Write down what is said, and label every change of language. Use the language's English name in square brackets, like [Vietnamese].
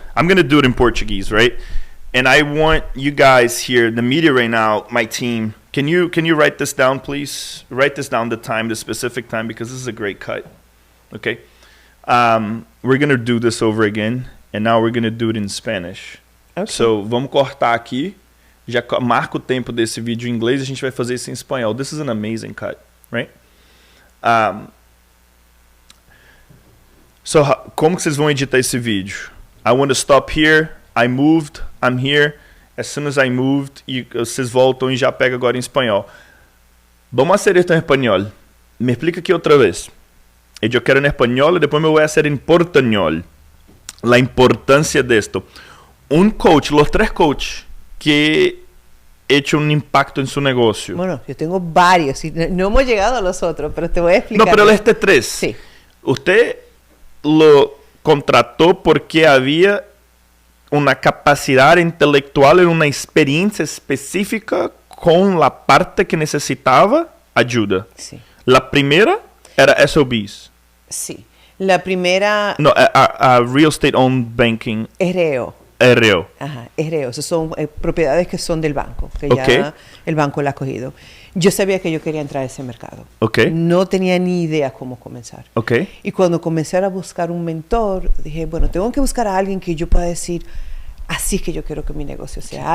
[English] I'm going to do it in Portuguese, right? And I want you guys here, the media right now, my team, can you write this down, please? Write this down, the specific time, because this is a great cut. Okay? We're going to do this over again, and now we're going to do it in Spanish. [Portuguese] Okay. So, vamos cortar aqui. Já marca o tempo desse vídeo em inglês, a gente vai fazer isso em espanhol. [English] This is an amazing cut, right? [Portuguese] Como que vocês vão editar esse vídeo? [English] I want to stop here. I moved. I'm here. As soon as I moved, [Portuguese] e vocês voltam e já pega agora em espanhol. [Spanish] Vamos hacer esto en español. Me explica aquí otra vez. Yo quiero en español y después me voy a hacer en portuñol. La importancia de esto. Un coach, los 3 coaches que hecho un impacto en su negocio. Bueno, yo tengo varios y no hemos llegado a los otros, pero te voy a explicar. No, pero este 3. Sí. Usted lo contrató porque había una capacidad intelectual y una experiencia específica con la parte que necesitaba ayuda. Sí. La primera era SOBs. Sí. La primera... No, a Real Estate Owned Banking. REO. REO. Ajá, REO. Esas son propiedades que son del banco, que ya el banco la ha cogido. Yo sabía que yo quería entrar a ese mercado. Okay. No tenía ni idea cómo comenzar. Okay. Y cuando comencé a buscar un mentor, dije, bueno, tengo que buscar a alguien que yo pueda decir, así es que yo quiero que mi negocio sea.